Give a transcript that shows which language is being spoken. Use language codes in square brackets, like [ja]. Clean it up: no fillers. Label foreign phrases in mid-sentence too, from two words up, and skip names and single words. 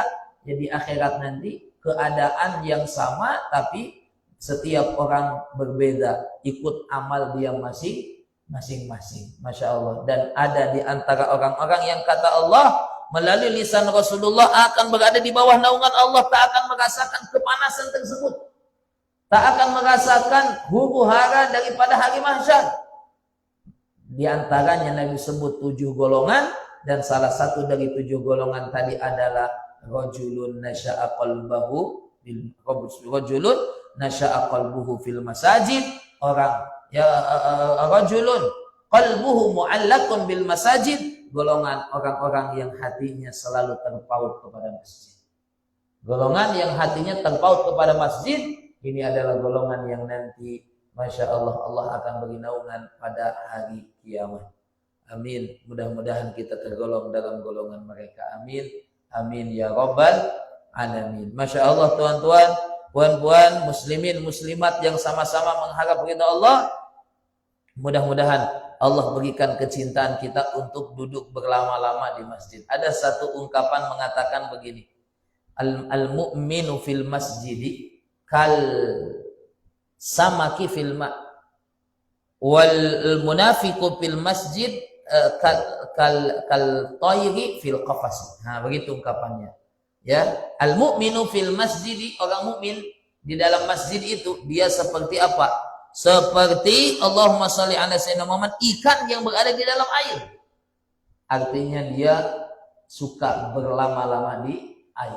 [ms] Jadi akhirat nanti keadaan yang sama, tapi setiap orang berbeda, ikut amal dia masing-masing. [ar] ما شاء الله. [ms] Dan ada di antara orang-orang yang kata Allah melalui lisan Rasulullah akan berada di bawah naungan Allah, tak akan merasakan kepanasan tersebut, tak akan merasakan huru-hara daripada hari mahsyar. Di antaranya Nabi sebut 7 golongan, dan salah satu dari 7 golongan tadi adalah [ar] رجل نشأ قلبه في المساجد, [ms] orang ya [ar] رجل قلبه معلق بالمساجد, [ms] golongan orang-orang yang hatinya selalu terpaut kepada masjid. Golongan yang hatinya terpaut kepada masjid, ini adalah golongan yang nanti [ar] ما شاء الله, [ms] Allah akan beri naungan pada hari kiamat. Amin. Mudah-mudahan kita tergolong dalam golongan mereka. [ar] آمين. آمين يا رب العالمين. ما شاء الله, [ms] tuan-tuan, puan-puan, muslimin, muslimat yang sama-sama mengharap ridha Allah. Mudah-mudahan Allah berikan kecintaan kita untuk duduk berlama-lama di masjid. Ada satu ungkapan mengatakan begini, [ar] المؤمن في المسجد كالسمك في الماء والمنافق في المسجد كالطير في القفص. [ms] Nah, begitu ungkapannya. Ya, [ar] المؤمن في المسجد, [ms] orang mukmin di dalam masjid itu dia seperti apa? Seperti [ar] اللهم صل على سيدنا محمد, [ms] ikan yang berada di dalam air. Artinya dia suka berlama-lama di air.